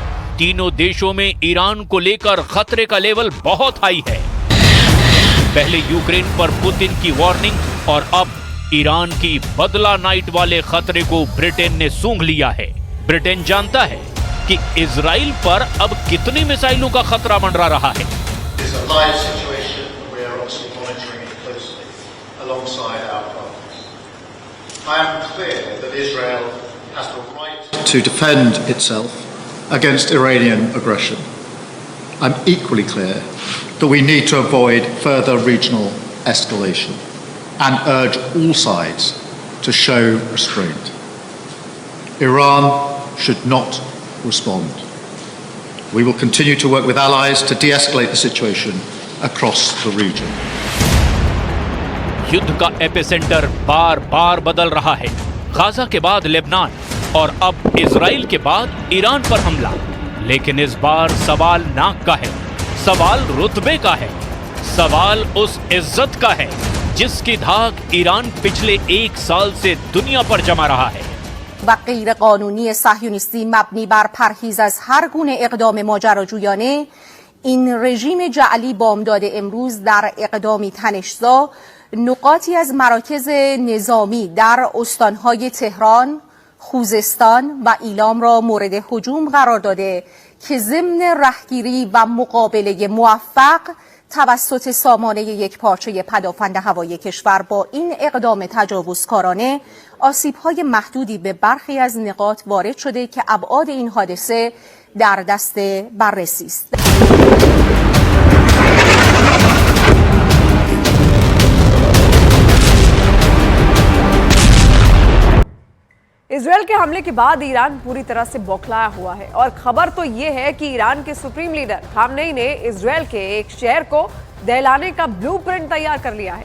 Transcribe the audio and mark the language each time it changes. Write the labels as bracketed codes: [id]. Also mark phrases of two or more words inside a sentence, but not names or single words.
[hi] तीनों देशों में ईरान को लेकर खतरे का लेवल बहुत हाई है। पहले यूक्रेन पर पुतिन की वार्निंग और अब ईरान की बदला नाइट वाले खतरे को ब्रिटेन ने सूंघ लिया है। ब्रिटेन जानता है कि इजराइल पर अब कितनी मिसाइलों का खतरा मंडरा रहा है। [en] To defend itself against Iranian aggression. I'm equally clear that we need to avoid further regional escalation and urge all sides to show restraint. Iran should not respond. We will continue to work with allies to de-escalate the situation across the region. [hi] युद्ध का एपिसेंटर बार बार बदल रहा है। गाजा के बाद लेबनान और अब इजराइल के बाद ईरान पर हमला। लेकिन इस बार सवाल नाक का है, सवाल रुतबे का है, सवाल उस इज्जत का है जिसकी धाक ईरान पिछले 1 साल से दुनिया पर जमा रहा है। [fa] و غیر قانونی صهیونیستی مبنی بر پرهیز از هر گونه اقدام ماجراجویانه، این رژیم جعلی بامداد امروز در اقدامی تنش‌زا نقاطی از مراکز نظامی در استانهای تهران، خوزستان و ایلام را مورد هجوم قرار داده که ضمن رهگیری و مقابله موفق توسط سامانه یک پارچه پدافند هوایی کشور با این اقدام تجاوزکارانه آسیب‌های محدودی به برخی از نقاط وارد شده که ابعاد این حادثه در دست بررسی است. [hi] इजरायल के हमले के बाद ईरान पूरी तरह से बौखलाया हुआ है और खबर तो ये है कि ईरान के [en] supreme leader [hi] खामनेई ने इजरायल के एक शहर को दहलाने का ब्लूप्रिंट तैयार कर लिया है।